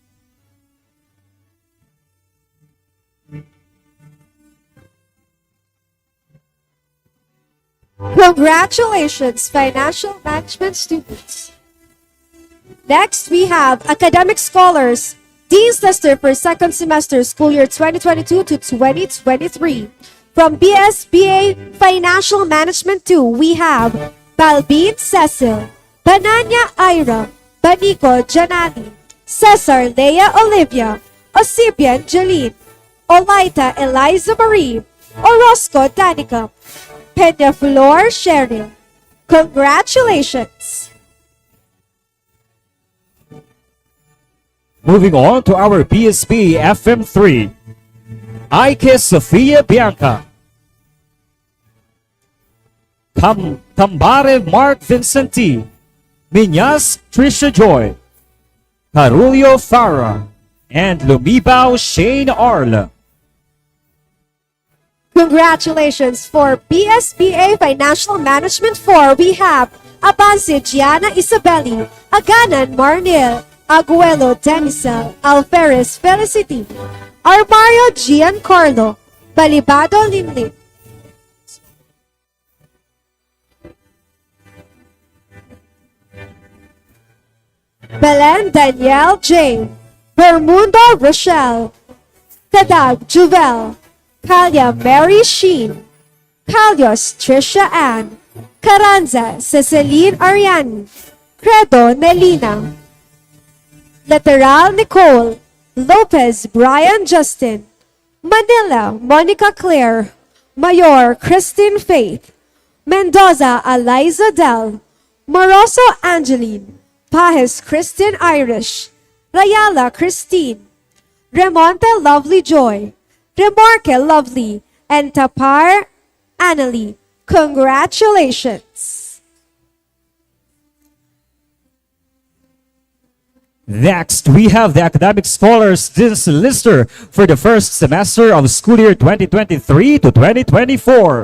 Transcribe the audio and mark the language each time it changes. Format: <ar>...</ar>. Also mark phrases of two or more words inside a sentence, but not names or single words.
<en>Congratulations, financial management students. Next, we have academic scholars, Dean's Lister for second semester school year 2022 to 2023. From BSBA Financial Management 2, we have Balbin Cecil, Bananya Ira, Banico Janani, Cesar Leia Olivia, Osibian Jeline, Olaita Eliza Marie, Orozco Danica, Peña Flor Cheryl. Congratulations! Moving on to our BSB FM3, Ike Sofia Bianca, Cambare Mark Vincenti, Minyas Trisha Joy, Carulio Farah, and Lumibao Shane Arla. Congratulations for BSBA Financial Management 4. We have Abanse Gianna Isabelli, Aganan Marnil, Aguelo Denisel, Alferez Felicity, Armario Giancarlo, Balibado Linlin, Belen Danielle J, Bermundo Rochelle, Tadag Juvel, Kalia Mary Sheen, Kalios Trisha Ann, Carranza Ceciline Ariane. Credo Nelina. Lateral Nicole. Lopez Brian Justin. Manila Monica Claire. Mayor Christine Faith. Mendoza Eliza Del. Moroso Angeline. Pajes Christine Irish. Rayala Christine. Remonte Lovely Joy. Remorque Lovely. And Tapar Annalie. Congratulations! Next, we have the Academic Scholars Lister for the first semester of school year 2023 to 2024.</en>